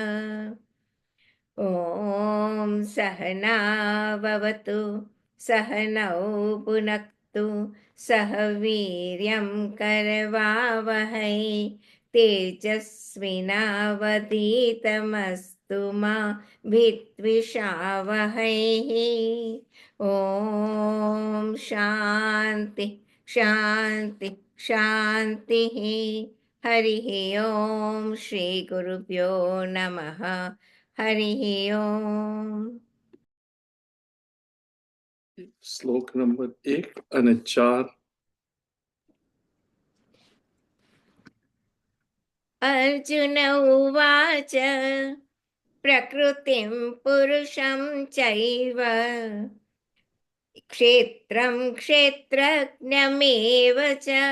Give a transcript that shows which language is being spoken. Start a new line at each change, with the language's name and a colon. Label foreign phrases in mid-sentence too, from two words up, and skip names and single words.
Sanskrit: ॐ सहनाववतु सहनौ भुनक्तु सह वीर्यं करवावहै तेजस्विनावधीतमस्तु मा विद्विषावहैः। ॐ शान्ति शान्ति शान्तिः। हरिः ॐ श्रीगुरुभ्यो नमः। हरिः ॐ।
Gujarati: શ્લોક નંબર 1 અને 4.
Sanskrit: अर्जुन उवाच प्रकृतिं पुरुषं चैव क्षेत्रं क्षेत्रज्ञमेव च